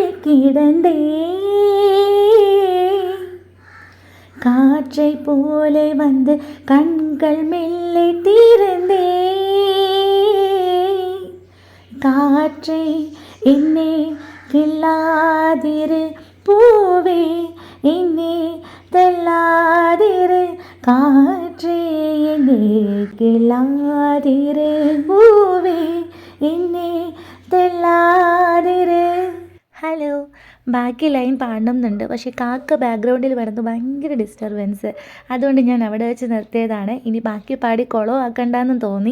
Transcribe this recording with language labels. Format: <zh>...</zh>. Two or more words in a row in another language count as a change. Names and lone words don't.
<ta>கிடந்தே காற்றை போலே வந்து கண்கள் மெல்ல திறந்தே காற்றை என்னே கிள்ளாதிரு பூவே என்னே தெல்லாதிரு காற்றே என்னே கிளாதிரு பூவே என்னே தெல்லாதிரு.</ta> <ml>ഹലോ, ബാക്കി ലൈൻ പാടണമെന്നുണ്ട്, പക്ഷേ കാക്ക ബാക്ക്ഗ്രൗണ്ടിൽ വരുന്നത് ഭയങ്കര ഡിസ്റ്റർബൻസ്, അതുകൊണ്ട് ഞാൻ അവിടെ വെച്ച് നിർത്തിയതാണ്. ഇനി ബാക്കി പാടി കുളമാക്കണ്ടെന്ന് തോന്നി.</ml>